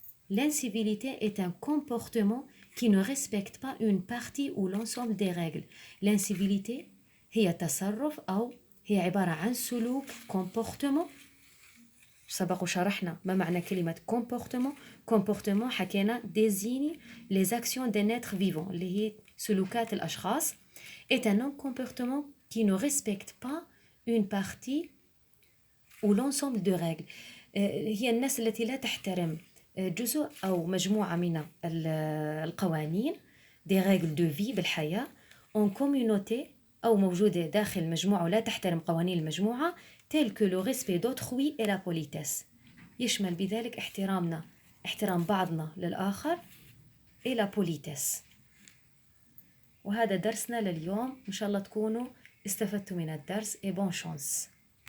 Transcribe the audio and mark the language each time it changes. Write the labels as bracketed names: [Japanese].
[French] L'incivilité est un comportement qui ne respecte pas une partie ou l'ensemble des règles. [Arabic] L'incivilité هي تصرف أو هي عبارة عن سلوك comportement. سبق وشرحنا ما معنى كلمة comportement حكينا [French] désigne les actions d'un être vivant [Arabic] اللي هي سلوكات الأشخاص. [French] est un non-comportement qui ne respecte pas une partie ou l'ensemble de règles. [Arabic] هي الناس التي لا تحترم جزء أو مجموعة من القوانين [French] des règles de vie [Arabic] بالحياة [French] en communauté [Arabic] أو موجودة داخل مجموعة ولا تحترم قوانين المجموعة [French] tel que le respect d'autrui et la politesse. [Arabic] يشمل بذلك احترام بعضنا للآخر [French] et la politesse. [Arabic] وهذا درسنا لليوم، إن شاء الله تكونوا استفدتوا من الدرس [French] et bonne chance.